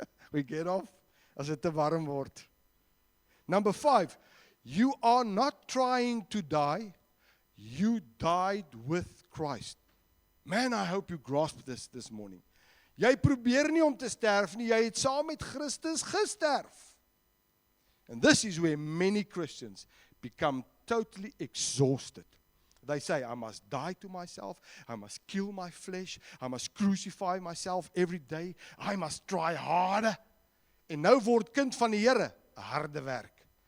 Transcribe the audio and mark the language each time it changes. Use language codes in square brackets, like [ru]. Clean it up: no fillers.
[en] We get off [af] as dit te warm word. [en] Number 5, you are not trying to die, you died with Christ. Man, I hope you grasp this morning. [af] Jy probeer nie om te sterf nie, jy het saam met Christus gesterf. [en] And this is where many Christians become totally exhausted. They say, I must die to myself, I must kill my flesh, I must crucify myself every day, I must try harder. [af] En nou word kind van die Here 'n harde werk.